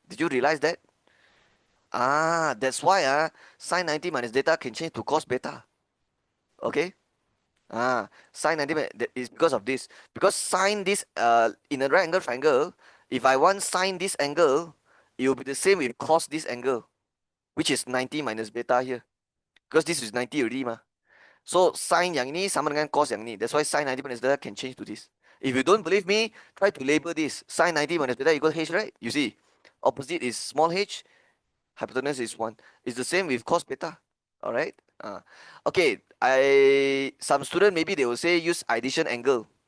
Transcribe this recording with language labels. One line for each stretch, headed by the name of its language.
English: Did you realize that? That's why sin 90 minus beta can change to cos beta. Okay? Sin 90 is because of this. Because sin this in a right angle triangle, if I want sin this angle, it will be the same with cos this angle, which is 90 minus beta here. Because this is 90 already mah.
Malay: So sin yang ini sama dengan cos yang ini.
English: That's why sin 90 minus beta can change to this. If you don't believe me, try to label this. Sin 90 minus beta equals h, right? You see, opposite is small h, hypotenuse is 1. It's the same with cos beta. Alright? Okay, some student maybe they will say use addition angle.